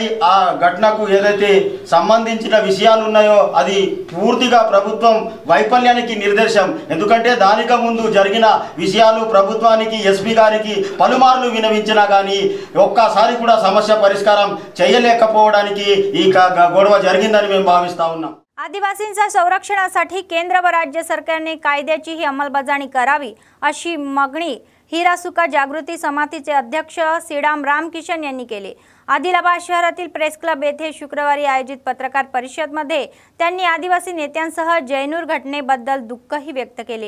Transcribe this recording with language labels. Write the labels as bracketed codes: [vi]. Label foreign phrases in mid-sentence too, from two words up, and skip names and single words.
[te] ఆ ఘటనకు ఏదైతే సంబంధించిన విషయాలు ఉన్నాయో అది పూర్తిగా ప్రభుత్వం వైఫల్యానికి నిర్దేశం. ఎందుకంటే దానికి ముందు జరిగిన విషయాలు ప్రభుత్వానికి ఎస్పీ గారికి పలుమార్లు వినవించినా కానీ ఒక్కసారి కూడా సమస్య పరిష్కారం చేయలేకపోవడానికి ఈ గొడవ జరిగిందని మేము భావిస్తా ఉన్నాం. [mr] आदिवासींच्या संरक्षणासाठी केंद्र व राज्य सरकारने कायद्याचीही अंमलबजावणी करावी अशी मागणी हिरासुका जागृती समितीचे अध्यक्ष श्रीराम रामकिशन यांनी केली. आदिलाबाद शहरातील प्रेस क्लब येथे शुक्रवारी आयोजित पत्रकार परिषदेमध्ये त्यांनी आदिवासी नेत्यांसह जैनूर घटनेबद्दल दुःखही व्यक्त केले.